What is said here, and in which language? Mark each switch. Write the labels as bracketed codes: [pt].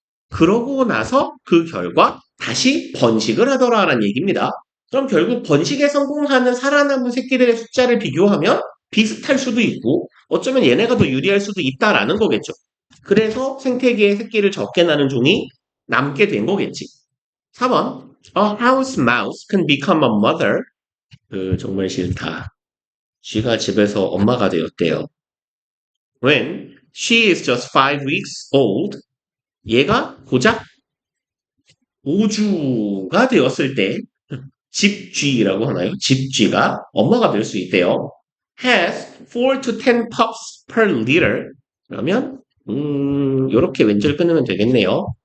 [ko] 그러고 나서 그 결과 다시 번식을 하더라라는 얘기입니다. 그럼 결국 번식에 성공하는 살아남은 새끼들의 숫자를 비교하면 비슷할 수도 있고 어쩌면 얘네가 더 유리할 수도 있다라는 거겠죠. 그래서 생태계에 새끼를 적게 낳는 종이 남게 된 거겠지. 4번. [en] A house mouse can become a mother. [ko] 정말 싫다. 쥐가 집에서 엄마가 되었대요. [en] When she is just 5 weeks old. [ko] 얘가 고작 5주가 되었을 때 집쥐라고 하나요? 집쥐가 엄마가 될 수 있대요. [en] Has 4 to 10 pups per litter. [ko] 그러면 이렇게 왼절 끊으면 되겠네요.